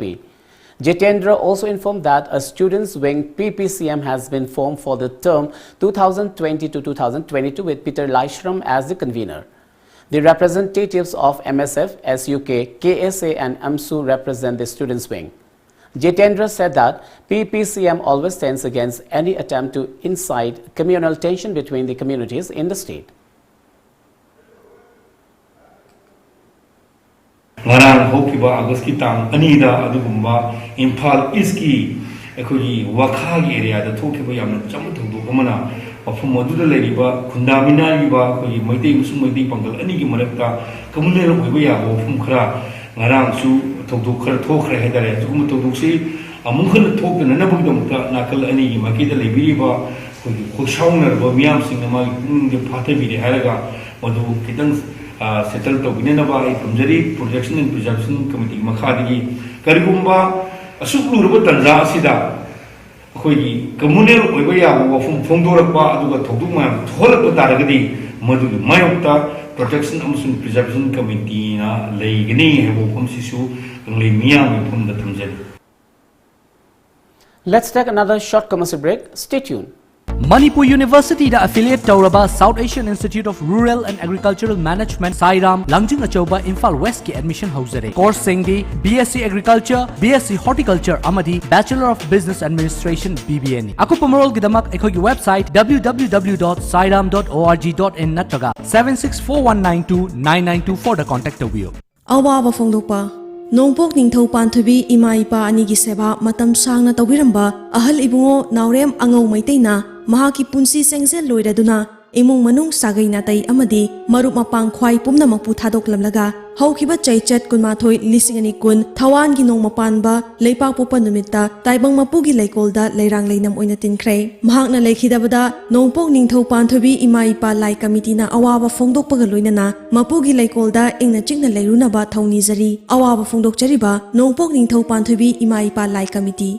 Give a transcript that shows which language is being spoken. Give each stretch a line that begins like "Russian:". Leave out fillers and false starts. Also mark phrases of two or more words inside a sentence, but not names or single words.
English: Jitendra also informed that a students' wing PPCM has been formed for the term 2020 to 2022 with Peter Laishram as the convener. The representatives of MSF, SUK, KSA and AMSU represent the students' wing. Jitendra said that PPCM always stands against any attempt to incite communal tension between the communities in the state.
Manipuri: Ngarang hokiba August ki tang anida adugumba Imphal East ki ekoi Wakha area da thokiba yamna chamuthung du kamana mafum moduda leriba khundamina liba koi maitei musum maitei pangal ani ki marakta kamulera hoiba ya mafum khara ngarang su thokduk khara thokre hedare jugum thokduk si amungkhana thokna na bugdamta nakal ani ki makida lebiriba koi khoshaungna ba miyam singna ma de phathabi de haraga madu kitang settle to binena ba kamjari
English: protection and preservation committee
Manipuri: makhadigi karigumba asuklu ruba tanja asida khoi communal oiba ya wafum phongdorakpa aduga thokduma tholakpa taragadi madu mayokta
English: protection and preservation committee
Manipuri: na leigani hebo phom sisu nglei miyam phom da thamjari.
English: Let's take another short commercial break. Stay tuned.
Manipuri: Manipur University da affiliate Tauraba South Asian Institute of Rural and Agricultural Management Sairam Langjing Achoba Imphal West ki admission hauzare. Course singdi BSc Agriculture, BSc Horticulture amadi Bachelor of Business Administration BBN. Aku pamarol gidamak ekhogi website www.sairam.org.in natraga 7641929924 da contact tawiyo. Awaba Fongdopa Nongpok Ningthau Panthubi Ima Ipa Anigi Seba Matam Sangna Tawiramba Ahal Ibungo Naurem Angau Maitaina Mahaki Punsi Sengzel Loiraduna Imung Manung Sagai Natai Amadi Marup Mapang Khwai Pumna Mapu Thadok Lamlaga Haukiba Chaichat Kunmathoi Lisingani Kun Thawan gi Nong Mapanba Leipak Popa Numita Taibang Mapugi Leikolda Leirang Leinam Oinatin Kray Mahakna Leikhidabada Nongpok Ningthau Panthubi Ima Ipa Lai Committee na Awaba Fongdok Pagaloinana Mapugi Leikolda Ingna Chingna Leirunaba Thauni Zari Awaba Fongdok Chariba Nongpok Ningthau Panthubi Ima Ipa Lai Committee